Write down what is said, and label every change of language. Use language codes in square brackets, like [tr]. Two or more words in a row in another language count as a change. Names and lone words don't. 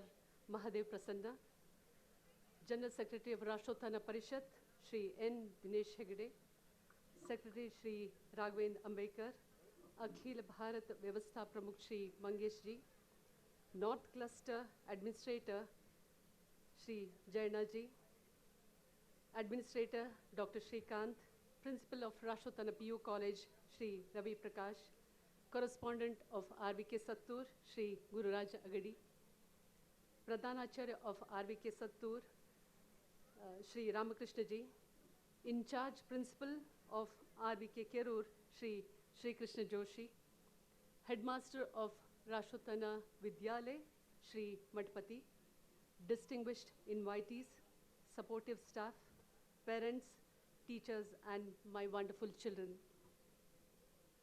[en] Mahadev Prasanna, General Secretary of Rashtrottana Parishad, Shri N. Dinesh Hegde, Secretary Shri Raghavendra Ambekar, Akhil Bharat Vyavastha Pramukh Shri Mangesh Ji, North Cluster Administrator Shri Jayana Ji, Administrator Dr. Shrikant, Principal of Rashtrottana PU College Shri Ravi Prakash, Correspondent of RVK Sattur Shri Gururaj Agadi, Pradhanacharya of RVK Sattur Shri Ramakrishna Ji, In Charge Principal of RVK Kerur Shri Shri Krishna Joshi, Headmaster of Rashtrottana Vidyalaya Shri Matpati, distinguished invitees, supportive staff, parents, teachers and my wonderful children.